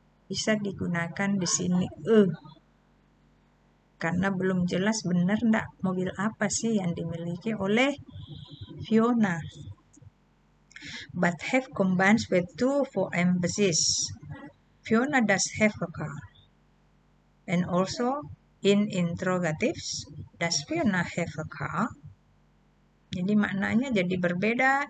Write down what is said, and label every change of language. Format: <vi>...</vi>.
<id>Bisa digunakan di sini karena belum jelas benar enggak mobil apa sih yang dimiliki oleh Fiona.</id> <en>But have combines with to for emphasis. Fiona does have a car. And also in interrogatives, does Fiona have a car?</en> <id>Jadi maknanya jadi berbeda.</id>